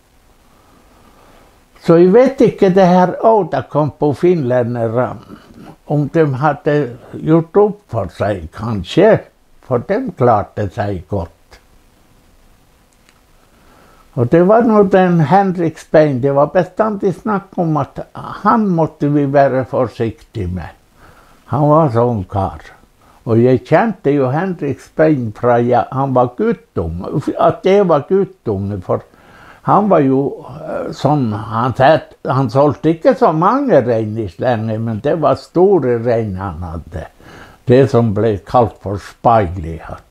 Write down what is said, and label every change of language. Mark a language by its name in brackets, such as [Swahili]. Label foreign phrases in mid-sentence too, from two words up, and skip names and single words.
[Norwegian] Så jeg vet ikke det her da kom på finlendere, om de hadde gjort opp for seg, kanskje, for de klarte seg godt. Og det var nå den Henrik Spein, det var bestandig snakk om at han måtte vi være forsiktige med. Han var sånn kar. [Swedish] Och jag kände ju Henrik Späin från han var guttunge, att det var guttunge, för han var ju sån, han sålde inte så många reinis länge, men det var stora rein han hade. Det som blev kallt för speglighet.